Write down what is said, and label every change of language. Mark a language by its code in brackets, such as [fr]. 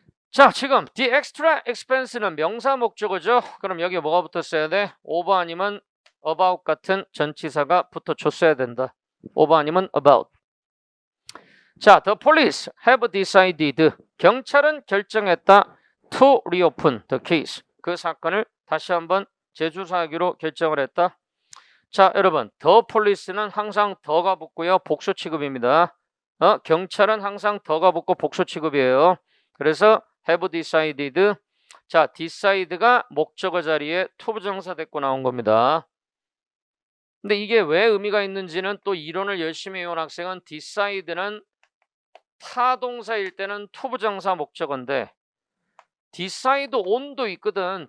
[ko] 자, 지금 the extra expense는 명사 목적어죠. 그럼 여기 뭐가 붙었어야 돼? over 아니면 about 같은 전치사가 붙어줬어야 된다. over 아니면 about. [en] 자, the police have decided. [ko] 경찰은 결정했다. [en] to reopen the case. [ko] 그 사건을 다시 한번 재조사하기로 결정을 했다. 자, 여러분, the police는 항상 더가 붙고요. 복수 취급입니다. 경찰은 항상 더가 붙고 복수 취급이에요. [en] 그래서 have decided. [ko] 자, decide가 목적어 자리에 to 부정사 됐고 나온 겁니다. 근데 이게 왜 의미가 있는지는 또 이론을 열심히 외운 학생은 decide는 타동사일 때는 to 부정사 목적어인데 decide on도 있거든.